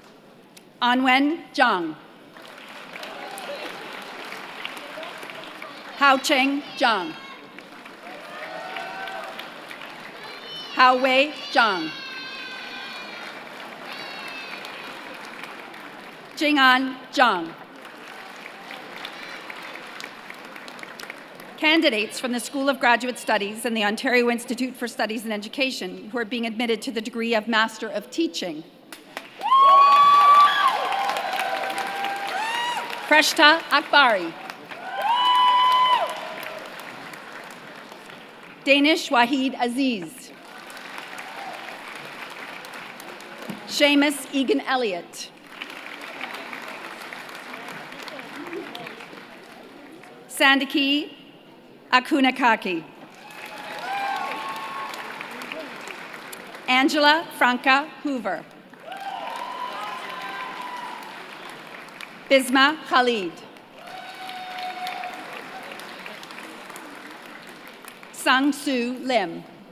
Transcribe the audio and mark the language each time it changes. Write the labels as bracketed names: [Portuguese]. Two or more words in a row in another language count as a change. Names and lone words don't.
[English] Anwen Zhang. Hao-Cheng Zhang. Hao-Wei Zhang. Jing'an Zhang. Candidates from the School of Graduate Studies and the Ontario Institute for Studies in Education who are being admitted to the degree of Master of Teaching. Preshta Akbari. Danish Wahid Aziz. Seamus Egan Elliott. Sandiki Akunakaki. Angela Franca Hoover. Bisma Khalid. Sang Soo Lim.